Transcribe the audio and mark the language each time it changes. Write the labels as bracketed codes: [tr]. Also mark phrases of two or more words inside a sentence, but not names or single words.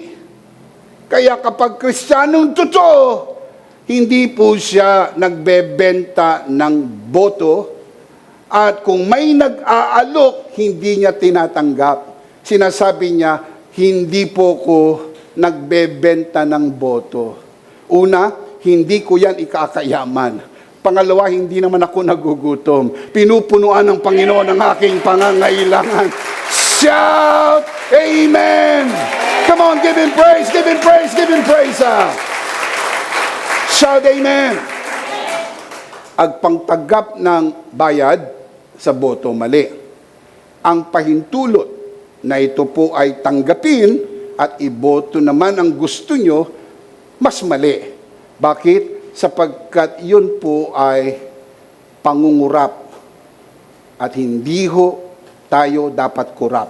[tl] Kaya kapag Kristiyanong totoo, hindi po siya nagbebenta ng boto, at kung may nag-aalok, hindi niya tinatanggap. Sinasabi niya, hindi po ko nagbebenta ng boto. Una, hindi ko yan ikakayaman. Pangalawa, hindi naman ako nagugutom. Pinupunuan ng Panginoon ang aking pangangailangan. [en] Shout, Amen! Come on, give Him praise, give Him praise, give Him praise. Shout, Amen! [tl] Agpangtagap ng bayad sa boto, mali. Ang pahintulot na ito po ay tanggapin at iboto naman ang gusto nyo, mas mali. Bakit? Sapagkat yun po ay pangungurap at hindi ho tayo dapat kurap.